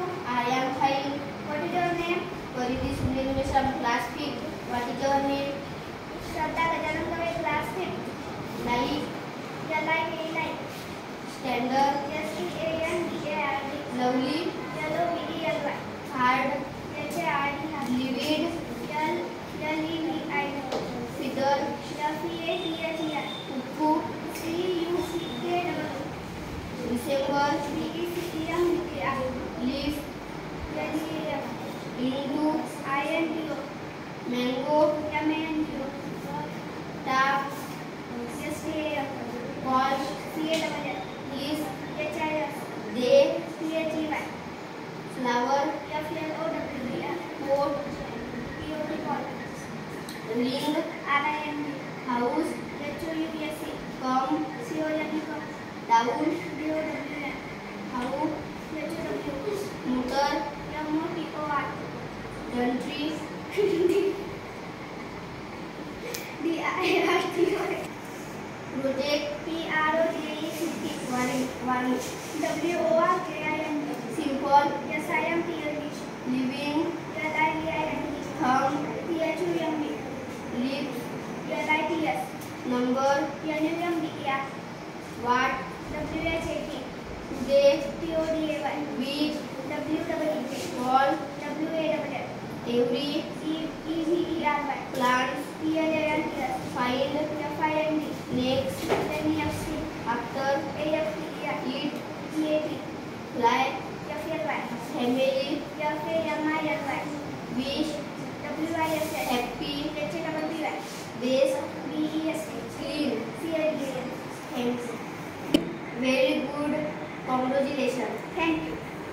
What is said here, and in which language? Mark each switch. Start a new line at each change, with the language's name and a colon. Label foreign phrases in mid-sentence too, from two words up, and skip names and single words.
English: I am fine. What is your name? Pariti Sunil Mishra, class 5th. What is your name? Shraddha Gajanan Dave, class 5th. Like. L-I-V-E-L-I. Standard. S-T-A-N-D-A-R-D. Lovely. L-O-V-E-L-Y. Hard. H-A-R-D. Livid. L-L-E-V-I-D. Feather. F-E-A-T-H-E-R. Uppu. C-U-C-K-W. December. D-E-C-E-M-B-A-R. Leaf. L-E-A-F. Into. I-N-D-O. Mango. M-A-N-G-O. Tap. S-T-A-F. Watch. C-A-L-L. Is. H-I-S. Day. P-H-E-Y. Flower. F-L-O-W-E-R. Coat. P-O-T. Ring. R-I-N-G. House. H-O-U-S-E. Come. C-O-M-E. Down. D-O-W-N. How. H-O-W. Motor. M-O-T-O-R. Country. D-I-R-T-O-N. Project. P-R-O-J-E-C-T. One. W-O-R-K-I-N-G. Simple. S-I-M-P-L-E. Living. L-I-V-I-N-G. Thumb. T-H-U-M-B. Lips. L-I-T-S. Number. N-U-M-B-E-R. What. W-H-A-T. Today. T-O-D-A-Y. Week. W-E-E-K. Fall. W-A-L-L. Every. E-V-E-R-Y. Plants. P-L-A-N-T-S. Find. F-I-N-D. Next. N-E-F-C. After. A-F-T-E-R. Eat. E-A-T. Fly. F-L-Y. Family. F-A-M-I-L-Y. Wish. W-I-S-S. Happy. H-A-P-P-Y. Base. B-E-S-T. Clean. C-L-E-N. Thanks. Very good. Congratulations. Thank you.